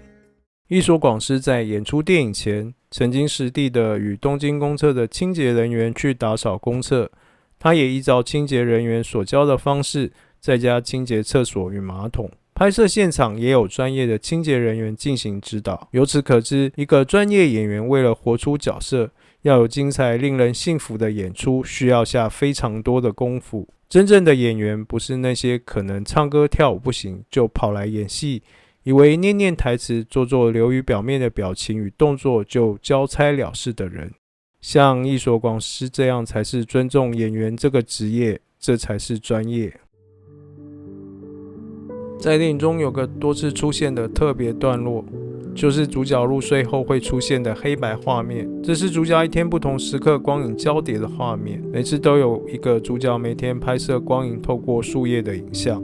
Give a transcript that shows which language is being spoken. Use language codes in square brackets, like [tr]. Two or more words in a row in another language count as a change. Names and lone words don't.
[zh] 役所廣司在演出電影前，曾經實地的與東京公廁的清潔人員去打掃公廁，他也依照清潔人員所教的方式，在家清潔廁所與馬桶。拍攝現場也有專業的清潔人員進行指導。由此可知，一個專業演員為了活出角色，要有精彩令人信服的演出，需要下非常多的功夫。真正的演員不是那些可能唱歌跳舞不行就跑來演戲，以為念念台詞、做做流於表面的表情與動作就交差了事的人。像役所廣司這樣才是尊重演員這個職業，這才是專業。在電影中有個多次出現的特別段落，就是主角入睡後會出現的黑白畫面。這是主角一天不同時刻光影交疊的畫面，每次都有一個主角每天拍攝光影透過樹葉的影像。